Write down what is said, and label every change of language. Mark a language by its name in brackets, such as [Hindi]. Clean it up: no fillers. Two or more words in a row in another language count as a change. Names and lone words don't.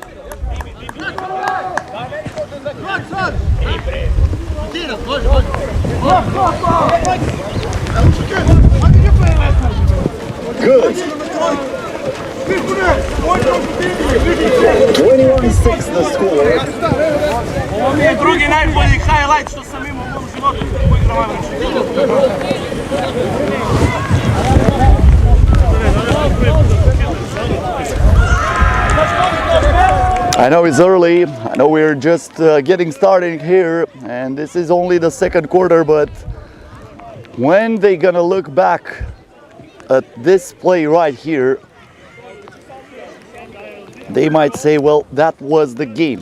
[English] Good. 21-6 the score. [Croatian] Ovo mi je drugi najbolji highlight što sam imao u mom životu u igrama [English] I know it's early, I know we're just getting started here, and this is only the second quarter, but when they're gonna look back at this play right here, they might say, well, that was the game.